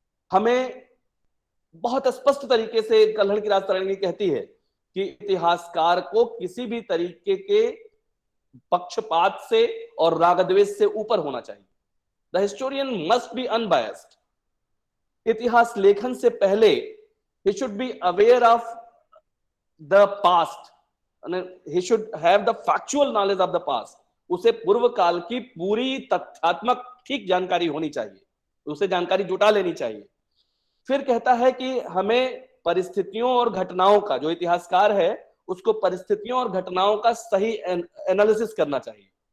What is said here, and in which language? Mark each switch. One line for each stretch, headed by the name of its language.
Hindi: हमें बहुत स्पष्ट तरीके से कल्हड़ की राजतरंगिणी कहती है कि इतिहासकार को किसी भी तरीके के पक्षपात से और रागद्वेष से ऊपर होना चाहिए।
English: The historian must be unbiased.
Hindi: इतिहास लेखन से पहले
English: he should be aware of the past, and he should have the factual knowledge of the past,
Hindi: उसे पूर्व काल की पूरी तथ्यात्मक ठीक जानकारी होनी चाहिए, उसे जानकारी जुटा लेनी चाहिए। फिर कहता है कि हमें परिस्थितियों और घटनाओं का, जो इतिहासकार है उसको परिस्थितियों और घटनाओं का सही एनालिसिस करना चाहिए।